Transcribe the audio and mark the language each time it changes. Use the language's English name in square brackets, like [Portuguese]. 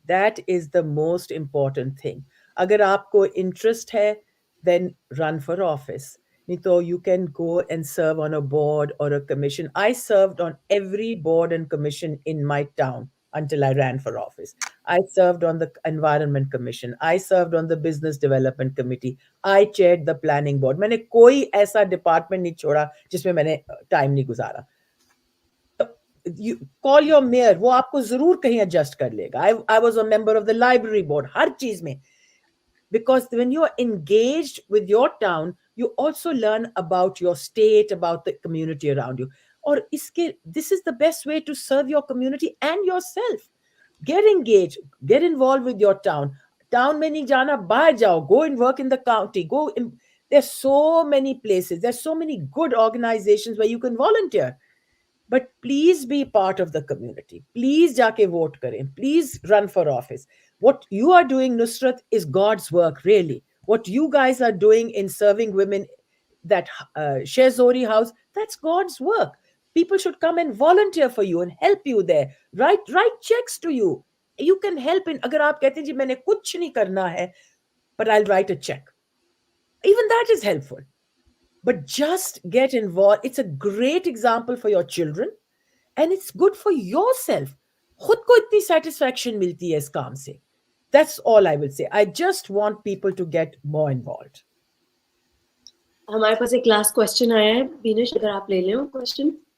[English] That is the most important thing. [Hindi] Agar aapko interest hai, [English] then run for office. So you can go and serve on a board or a commission. I served on every board and commission in my town until I ran for office. I served on the Environment Commission. I served on the Business Development Committee. I chaired the Planning Board. [Hindi] मैंने कोई ऐसा department नहीं छोड़ा जिसमें मैंने time नहीं गुजारा. [English] You call your mayor, [Hindi] वो आपको जरूर कहीं adjust कर लेगा. [English] I was a member of the library board. [Hindi] हर चीज में. [English] Because when you are engaged with your town, you also learn about your state, about the community around you. Or this is the best way to serve your community and yourself. Get engaged, get involved with your town. [Hindi] Town mein nahi jana, bahar jao, [English] go and work in the county. There's so many places, there's so many good organizations where you can volunteer. But please be part of the community. Please [Hindi] jaake vote kare. [English] Please run for office. What you are doing, Nusrat, is God's work, really. What you guys are doing in serving women, that Shehzori house, that's God's work. People should come and volunteer for you and help you there. Write checks to you. You can help in, [Hindi] agar aap kehte hain ji maine kuch nahi karna hai, [English] but I'll write a check. Even that is helpful. But just get involved. It's a great example for your children and it's good for yourself. [Hindi] खुद को इतनी satisfaction मिलती है इस काम से. [English] That's all I will say. I just want people to get more involved. [Hindi] हमारे पास एक last question आया है, बीनिश, अगर आप ले लें वो question.